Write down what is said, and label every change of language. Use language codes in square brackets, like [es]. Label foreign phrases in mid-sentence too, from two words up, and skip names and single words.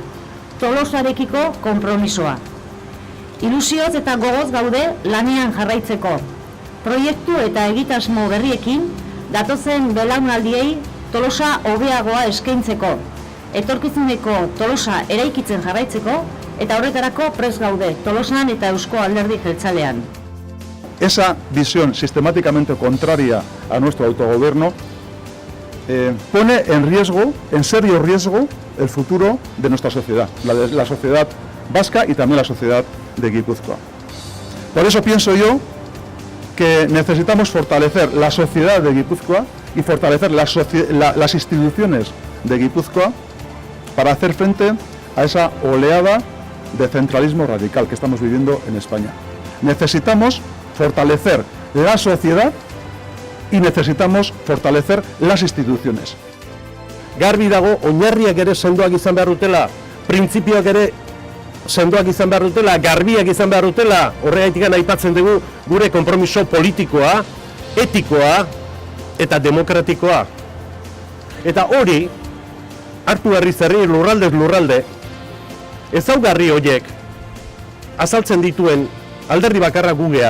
[eu] Tolosarekiko konpromisoa. Ilusioz eta gogoz gaude lanean jarraitzeko. Proiektu eta egitasmo berriekin datozen belaunaldiei Tolosa hobeagoa eskaintzeko. Etorkizuneko Tolosa eraikitzen jarraitzeko eta horretarako prest gaude Tolosan eta Eusko Alderdi Jeltzalean. [es] Esa visión sistemáticamente contraria a nuestro autogobierno pone en serio riesgo el futuro de nuestra sociedad, la sociedad vasca y también la sociedad de Guipúzcoa. Por eso pienso yo que necesitamos fortalecer la sociedad de Guipúzcoa y fortalecer las instituciones de Guipúzcoa para hacer frente a esa oleada de centralismo radical que estamos viviendo en España. Necesitamos fortalecer la sociedad y necesitamos fortalecer las instituciones. [eu] Garbi dago, oinarriak ere sendoak izan behar dutela, printzipioak ere sendoak izan behar dutela, garbiak izan behar dutela, horregatik aipatzen dugu gure konpromiso politikoa, etikoa eta demokratikoa. Eta hori, hartu herriz herri, lurraldez lurralde, ezaugarri horiek azaltzen dituen alderdi bakarra gugea.